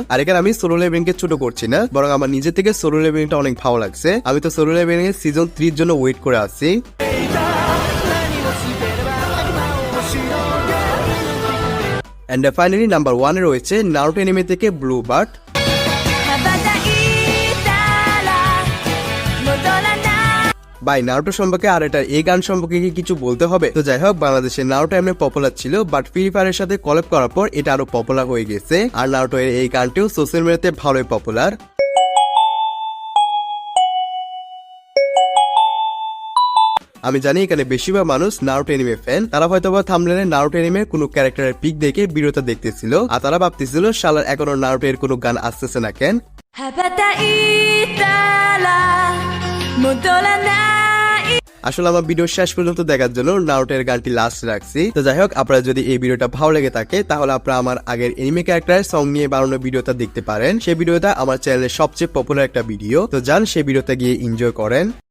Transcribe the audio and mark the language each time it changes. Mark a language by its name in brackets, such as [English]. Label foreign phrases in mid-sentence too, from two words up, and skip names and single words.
[Bangla] আর এখানে আমি সোলো লেভেলিং কে ছোট করছি না, বরং আমার নিজে থেকে সোলো লেভেলিংটা অনেক ভালো লাগছে। আমি তো সোলো লেভেলিং এর সিজন 3 এর জন্য ওয়েট করে আছি। [English] and finally number 1 [Bangla] এ রয়েছে নারুটো এনিমে থেকে ব্লু বার্ড। [Japanese] 羽ばたいたら戻らない [Bangla] ভাই নারুটো সম্পর্কে আর এটা এই গান সম্পর্কে কি কিছু বলতে হবে? তো যাই হোক, বাংলাদেশে নারুটো এমনি পপুলার ছিল, বাট ফ্রি ফায়ারের সাথে কলাব করার পর এটা আরো পপুলার হয়ে গেছে। আর নারুটো এর এই গানটিও [English] social media [Bangla] ভালোই পপুলার। আমি জানি এখানে বেশিরভাগ মানুষ নারুটো [English] anime fan, [Bangla] তারা হয়তোবা থাম্বনেলে নারুটো এনিমের কোনো ক্যারেক্টারের পিক দেখে ভিডিওটা দেখতেছিল আর তারা ভাবতেছিল শালার এখনো নারুটো এর কোনো গান আসতেছে না কেন। [Japanese] 羽ばたいたら戻らない [Bangla] আসলে আমার ভিডিও শেষ পর্যন্ত দেখার জন্য নারুটো এর গানটি লাস্ট রাখছি। তো যাই হোক, আপনারা যদি এই ভিডিওটা ভালো লেগে থাকে তাহলে আপনারা আমার আগের [English] anime character song [Bangla] নিয়ে বানানো ভিডিওটা দেখতে পারেন। সেই ভিডিওটা আমার চ্যানেলের সবচেয়ে পপুলার একটা ভিডিও, তো যান সেই ভিডিওতে গিয়ে এনজয় করেন।